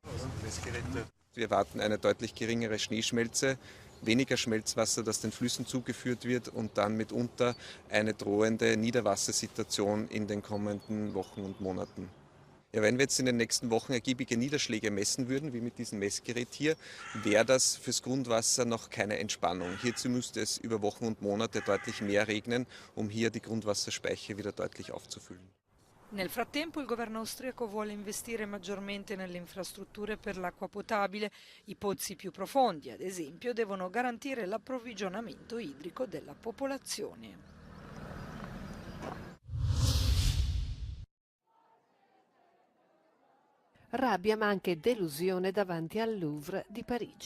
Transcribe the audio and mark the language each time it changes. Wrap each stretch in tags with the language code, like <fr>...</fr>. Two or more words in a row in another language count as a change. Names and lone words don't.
<de>Wir erwarten eine deutlich geringere Schneeschmelze, weniger Schmelzwasser, das den Flüssen zugeführt wird und dann mitunter eine drohende Niederwassersituation in den kommenden Wochen und Monaten. Ja, wenn wir jetzt in den nächsten Wochen ergiebige Niederschläge messen würden, wie mit diesem Messgerät hier, wäre das fürs Grundwasser noch keine Entspannung. Hierzu müsste es über Wochen und Monate deutlich mehr regnen, um hier die Grundwasserspeicher wieder deutlich aufzufüllen.</de> <it>Nel frattempo il governo austriaco vuole investire maggiormente nelle infrastrutture per l'acqua potabile. I pozzi più profondi, ad esempio, devono garantire l'approvvigionamento idrico della popolazione. Rabbia ma anche delusione davanti al Louvre di Parigi.</it>